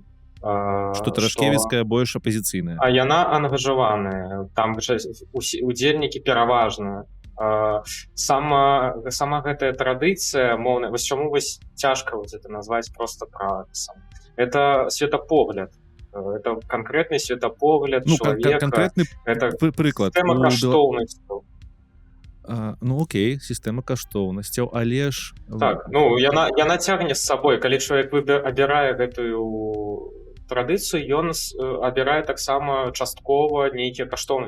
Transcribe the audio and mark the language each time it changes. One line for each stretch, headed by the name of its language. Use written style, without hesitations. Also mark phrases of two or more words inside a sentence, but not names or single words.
Belarusian: Што Тарашкевіцкая больш апазіцыйная. А яна ангажаваная. Там удзельнікі пераважна. Сама гэтая традыцыя моўная, вось чаму вось цяжка это назваць проста працам. Это светапогляд.
Russian: Это конкретный светапогляд человека.
Belarusian: Конкретный прыклад. Сістэма каштоўнасцяў. Ну окей, сістэма каштоўнасцяў, але ж... Так, ну яна цягне з сабой. Калі чалавек абірае гэтую традыцыю, ён абірае таксама часткова нейкія каштоўнасці.